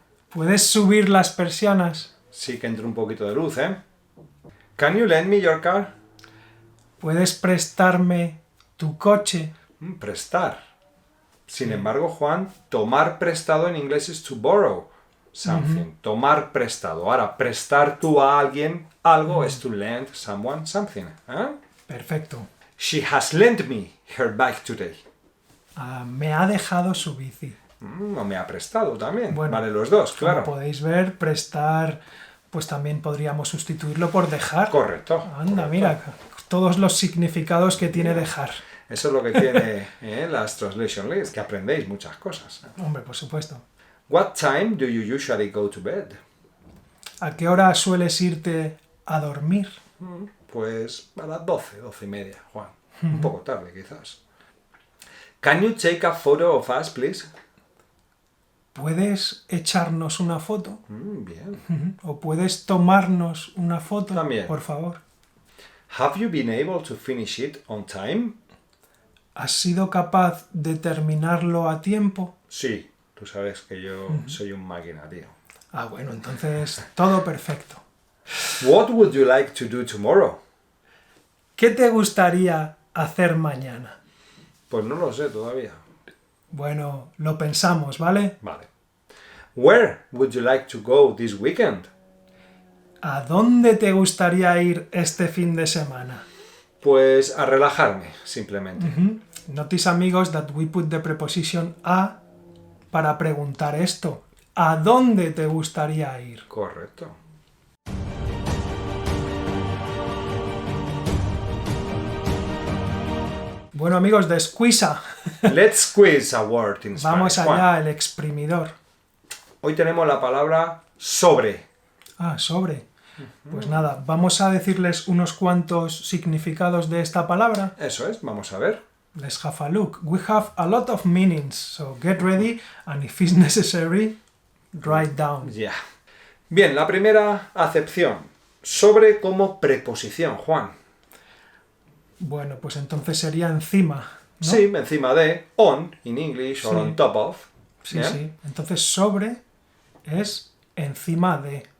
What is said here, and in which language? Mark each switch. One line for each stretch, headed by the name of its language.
Spanish: ¿Puedes subir las persianas? Sí que entre un poquito de luz, ¿eh?
English: Can you lend me your car?
Spanish: ¿Puedes prestarme tu coche? Prestar. Sin embargo, Juan, tomar prestado en inglés es
English: to borrow something.
Spanish: Tomar prestado. Ahora, prestar tú a alguien algo es
English: to lend someone something.
Spanish: ¿Eh? Perfecto. She has lent me her bike today. Me ha dejado su bici. No me ha prestado también. Bueno, vale, los dos, claro. Como podéis ver, prestar, pues también podríamos sustituirlo por dejar. Correcto. Anda, correcto. mira, todos los significados que tiene dejar. Eso es lo que tiene las translation lists, que aprendéis muchas cosas. Hombre, por supuesto.
English: What time do you usually go to bed?
Spanish: ¿A qué hora sueles irte a dormir? Pues a las 12, 12:30, Juan. Un poco tarde, quizás. Can you take a photo of us, please? ¿Puedes echarnos una foto? Bien. ¿O puedes tomarnos una foto? También. Por favor.
English: Have you been able to finish it on time?
Spanish: ¿Has sido capaz de terminarlo a tiempo? Sí. Tú sabes que yo soy un máquina, tío. Ah, bueno, entonces todo perfecto.
English: What would you like to do tomorrow?
Spanish: ¿Qué te gustaría hacer mañana? Pues no lo sé todavía. Bueno, lo pensamos, ¿vale? Vale.
English: Where would you like to go this weekend?
Spanish: ¿A dónde te gustaría ir este fin de semana? Pues a relajarme, simplemente.
English: Notice, amigos, that we put the preposition
Spanish: a para preguntar esto. ¿A dónde te gustaría ir? Correcto. Bueno, amigos, de squeeza.
English: Let's squeeze a word in Spanish.
Spanish: Vamos Juan. allá, el exprimidor. Hoy tenemos la palabra sobre. Ah, sobre. Pues nada, vamos a decirles unos cuantos significados de esta palabra. Eso es, vamos a ver.
English: Let's have a look. We have a lot of meanings, so get ready, and if it's necessary, write down.
Spanish: Ya. Bien, la primera acepción. Sobre como preposición, Juan. Bueno, pues entonces sería encima, ¿no? Sí, encima de,
English: on, in English, or
Spanish: Sí.
English: on top of.
Spanish: Sí, ¿ya? sí. Entonces sobre es encima de.